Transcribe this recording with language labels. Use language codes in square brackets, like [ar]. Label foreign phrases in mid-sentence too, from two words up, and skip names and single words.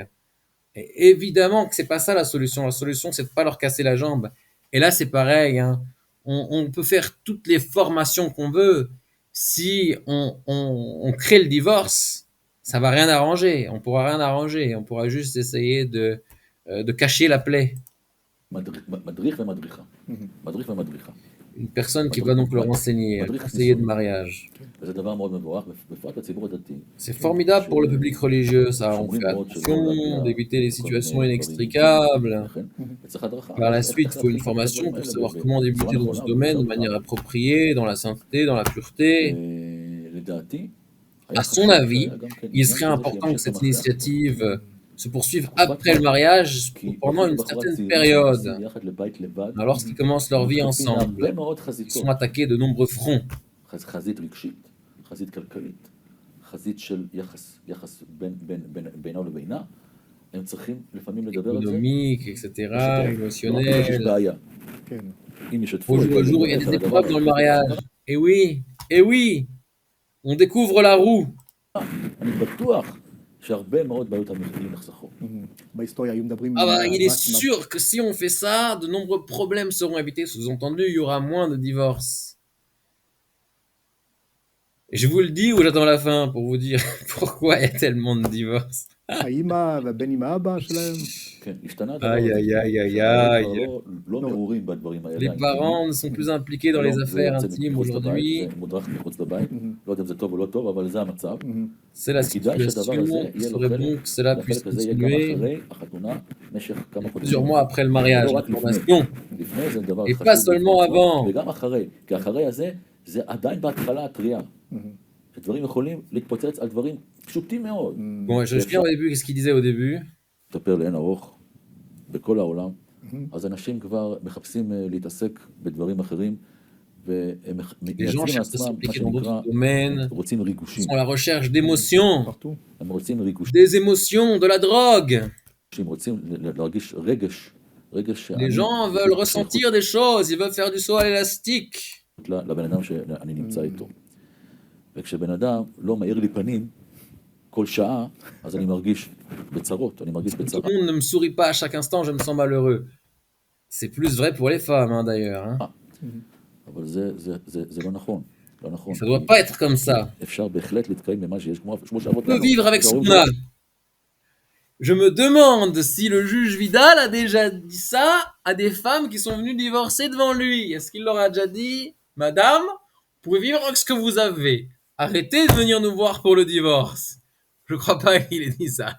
[fr] Et évidemment que c'est pas ça la solution. La solution, c'est de pas leur casser la jambe. Et là, c'est pareil. Hein. On peut faire toutes les formations qu'on veut. Si on crée le divorce, ça va rien arranger. On pourra rien arranger. On pourra juste essayer de cacher la plaie. [he] מדריך ומדריכה. מדריך ומדריכה. [fr] Une personne qui va donc leur enseigner, un conseiller de mariage. [he] וזה דבר מאוד מבורך, בפרט לציבור הדתי. [fr] C'est formidable pour le public religieux, ça. On fait attention d'éviter les situations inextricables. [he] וצריך הדרכה. [fr] Par la suite, il faut une formation pour savoir comment débuter dans ce domaine de manière appropriée, dans la sainteté, dans la pureté. [he] לדעתי... [fr] À son avis, il serait important que cette initiative se poursuive après le mariage pendant une certaine période. Alors, lorsqu'ils commencent leur vie ensemble, ils sont attaqués de nombreux fronts. [he] חזית רגשית, חזית כלכלית, חזית של יחס בינו לבינה, הם צריכים לפעמים לדבר על זה. [fr] Économique, etc., émotionnel. [he] יש בעיה. כן. אם ישתפו... [fr] Au jour le jour, il y a des épreuves dans le mariage. Et oui, on découvre la roue. [he] אני בטוח שהרבה מאוד בעיות המחירים נחסכו. בהיסטוריה היו מדברים... [fr] Ah bah, il est sûr que si on fait ça, de nombreux problèmes seront évités. Sous-entendu, il y aura moins de divorces. Et je vous le dis ou j'attends la fin pour vous dire pourquoi il y a tellement de divorces. [he] האמא והבן עם האבא שלהם. כן, השתנה הדבר [fr] Aïe, [he] הזה. [fr] aïe, aïe, aïe, [he] שההורים [fr] aïe. [he] כבר לא מעורים בדברים האלה. [fr] Les parents ne sont plus impliqués dans les [he] זה [fr] affaires [he] יוצא [fr] intimes [he] מחוץ לבית, [fr] aujourd'hui. [he] זה מודרך מחוץ לבית, לא יודע אם זה טוב או לא טוב, אבל זה המצב. [fr] C'est la [he] וכדאי שהדבר הזה [fr] situation. Il [he] יהיה לו [fr] serait [he] חלק, [fr] bon que cela puisse [he] והחלק הזה יהיה גם [fr] continuer [he] אחרי החתונה, במשך כמה חודשים. [fr] plusieurs mois après le mariage, [he] ולא [fr] la [he] רק לפני. [fr] formation. [he] לפני זה דבר [fr] Et [he] חשוב. [fr] pas seulement [he] בפני עצמו, [fr] avant. [he] וגם אחרי, כי אחרי הזה, זה עדיין בהתחלה הטריה. שדברים יכולים להתפוצץ על דברים פשוטים מאוד. [fr] Bon, je reviens au début, qu'est-ce qu'il disait au début? [he] לטפל לאין ארוך בכל העולם, אז אנשים כבר מחפשים להתעסק בדברים אחרים, והם [fr] Les gens [he] מייצרים [fr] cherchent à [he] לעצמם, מה [fr] s'impliquer dans [he] שנקרא, [fr] d'autres domaines, [he] רוצים ריגושים. [fr] sont à la recherche d'émotions, partout. [he] הם רוצים ריגושים, [fr] des émotions, de la drogue. [he] הם רוצים להרגיש רגש, רגש [fr] Les gens veulent ressentir des choses, ils veulent faire du saut à l'élastique. [he] לבן אדם שאני נמצא איתו. וכשבן אדם לא מאיר לי פנים כל שעה, אז אני מרגיש בצרות, אני מרגיש [fr] Tout [he] בצרה. [fr] le monde ne me sourit pas à chaque instant, je me sens malheureux. C'est plus vrai pour les femmes, hein, d'ailleurs. Hein. [he] אבל זה לא נכון, לא נכון. [fr] Ça doit pas être comme ça. [he] אפשר בהחלט להתקיים במה שיש, כמו שאבות [fr] On peut vivre avec ce qu'on a. Je me demande si le juge Vidal a déjà dit ça à des femmes qui sont venues divorcer devant lui. Est-ce qu'il leur a déjà dit, Madame, vous pouvez vivre avec ce que vous avez. Arrêtez de venir nous voir pour le divorce. Je crois pas qu'il ait dit ça.